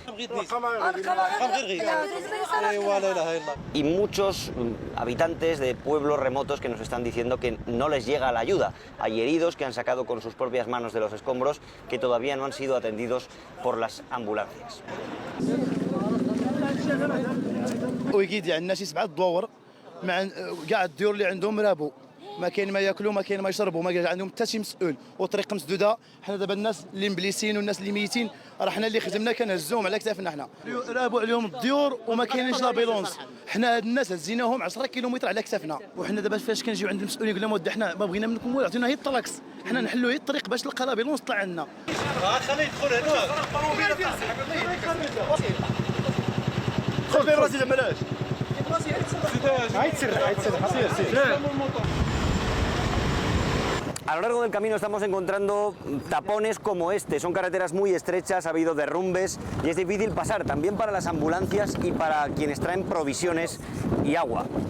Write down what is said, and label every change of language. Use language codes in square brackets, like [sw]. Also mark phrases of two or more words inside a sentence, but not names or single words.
[es] Y muchos habitantes de pueblos remotos que nos están diciendo que no les llega la ayuda. Hay heridos que han sacado con sus propias manos de los escombros que todavía no han sido atendidos por las ambulancias. [ar] ما كاين ما ياكلوا ما كاين ما يشربوا ما عندهم حتى شي مسؤول والطريق مسدوده. حنا دابا الناس اللي مبليسين والناس اللي ميتين راه حنا اللي خدمنا كنهزوهم على كتافنا. حنا رابوا عليهم الديور وما كاينينش لابيلونس. حنا هاد الناس هزيناهم 10 كيلومتر على كتافنا وحنا دابا فاش كنجيو عند المسؤولين يقول لهم ودي حنا ما بغينا منكم والو عطينا هي الطلاكس. حنا نحلوا هي الطريق باش نلقى لابيلونس طلع عندنا. خليه يدخل هنا خذ راسي بلاش [es] A lo largo del camino estamos encontrando tapones como este. Son carreteras muy estrechas, ha habido derrumbes y es difícil pasar, también para las ambulancias y para quienes traen provisiones y agua.